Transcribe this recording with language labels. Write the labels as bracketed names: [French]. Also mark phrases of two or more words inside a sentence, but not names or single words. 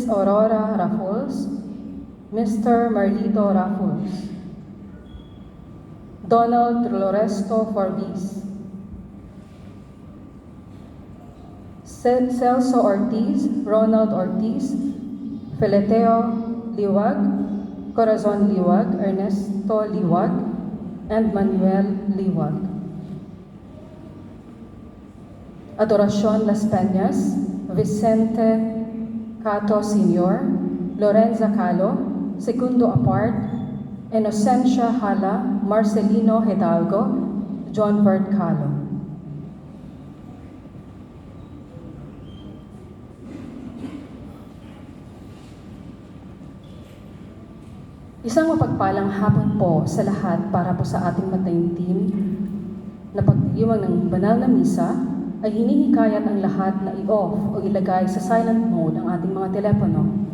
[English] Aurora Raffles, Mr. Marlito Raffles, Donald Loresto Forbis, Celso Ortiz, Ronald Ortiz, Feleteo Liwag, Corazon Liwag, Ernesto Liwag, and Manuel Liwag. Adoracion Las Peñas, Vicente Cato Sr., Lorenza Calo, Segundo Apart, Inocencia Hala, Marcelino Hidalgo, John Bert Calo. [Filipino] Isang mapagpalang hapon po sa lahat para po sa ating mataimtim na pagdiriwang ng banal na misa ay hinihikayat ang lahat na i-off o ilagay sa silent mode ang ating mga telepono.